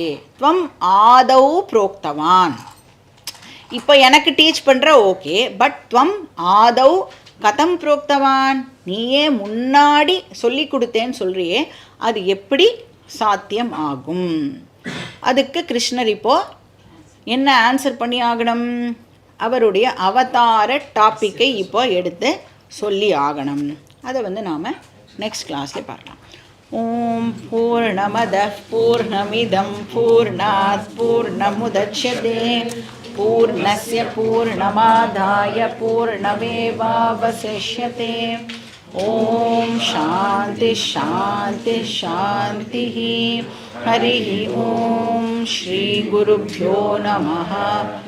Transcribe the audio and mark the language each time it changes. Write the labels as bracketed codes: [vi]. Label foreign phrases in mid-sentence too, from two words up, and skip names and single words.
[sa] त्वम् आदौ प्रोक्तवान्, [ta] இப்போ எனக்கு டீச் பண்ணுற [en] okay, but [sa] त्वम् आदौ कथम् प्रोक्तवान्, [ta] நீயே முன்னாடி சொல்லி கொடுத்தேன்னு சொல்கிறியே, அது எப்படி சாத்தியம் ஆகும்? அதுக்கு கிருஷ்ணர் இப்போ என்ன ஆன்சர் பண்ணி ஆகணும்? அவருடைய அவதார டாப்பிக்கை இப்போ எடுத்து சொல்லி ஆகணும். அதை வந்து நாம் [en] next class [ta] பார்க்கலாம். [sa] ॐ पूर्णमदः पूर्णमिदं पूर्णात् पूर्णमुदच्यते पूर्णस्य पूर्णमादाय पूर्णमेवावशिष्यते. ॐ शान्ति शान्ति शान्ति. हरि ॐ श्री गुरुभ्यो नमः.